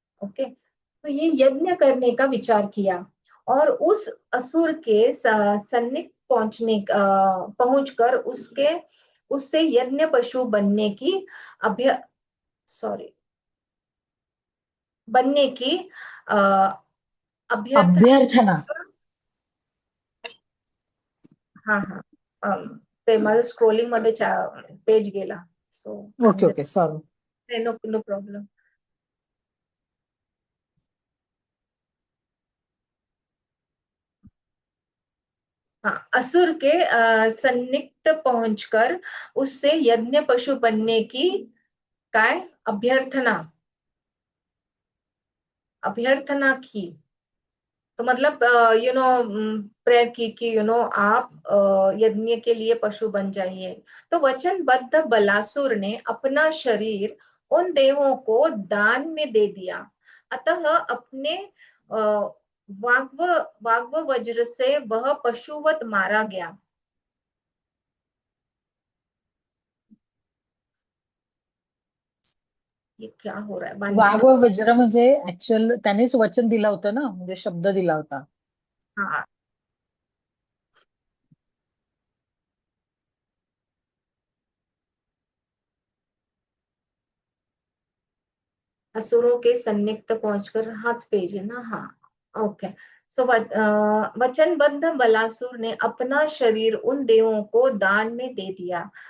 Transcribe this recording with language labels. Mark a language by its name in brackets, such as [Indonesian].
[Hindi] Okay, तो ये यज्ञ करने का विचार किया और उस असुर के सन्निकट पहुंचकर उसके उससे यज्ञ पशु बनने की अभ्य सॉरी बनने की अ, अभ्यर्थना। अभ्यर्थना. [Marathi] हाँ हाँ, ते माझं स्क्रोलिंग मध्ये पेज गेला, [English] So I am okay, okay, just, sorry. No no problem. [Hindi] हाँ, असुर के सन्निकट पहुंचकर उससे यज्ञ पशु बनने की काय अभ्यर्थना अभ्यर्थना की। तो मतलब प्रेयर की कि आप यज्ञ के लिए पशु बन जाइए। तो वचनबद्ध बलासुर ने अपना शरीर उन देवों को दान में दे दिया। अतः अपने वाग्व वाग्व वज्र से वह पशुवत मारा गया। ये क्या हो रहा है [Marathi] वाघ व वज्र म्हणजे ऍक्च्युअल त्यानेच वचन दिलं होतं ना, म्हणजे शब्द दिला होता. [Hindi] हाँ, असुरों के सन्निकट पहुंचकर, हाथ पेज है ना, हाँ। ओके, सो वचनबद्ध बलासुर ने अपना शरीर उन देवों को दान में दे दिया।